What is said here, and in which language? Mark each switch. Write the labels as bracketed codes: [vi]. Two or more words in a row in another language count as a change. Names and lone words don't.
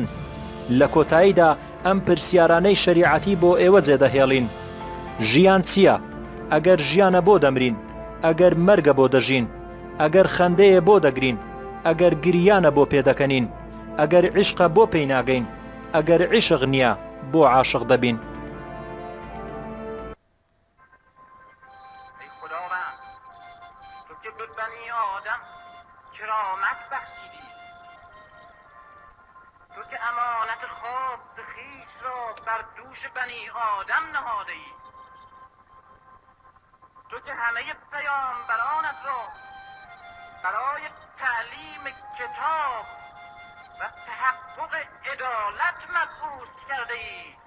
[ckb] لە کۆتاییدا ئەم پرسیارانەی شریعەتی بۆ ئێوە جێدەهێڵین: ژیان چییە؟ ئەگەر ژیانە بۆ دەمرین؟ ئەگەر مەرگە بۆ دەژین؟ ئەگەر خەندەیە بۆ دەگرین؟ ئەگەر گریانە بۆ پێدەکەنین؟ ئەگەر عیشقە بۆ پێی ناگەین؟ ئەگەر عیشق نییە بۆ عاشق دەبین؟ [fa] امانت خواب خویش را بر دوش بنی آدم نهاده ای، تو که همه پیامبرانت را برای تعلیم کتاب و تحقق عدالت مبعوث کرده ای،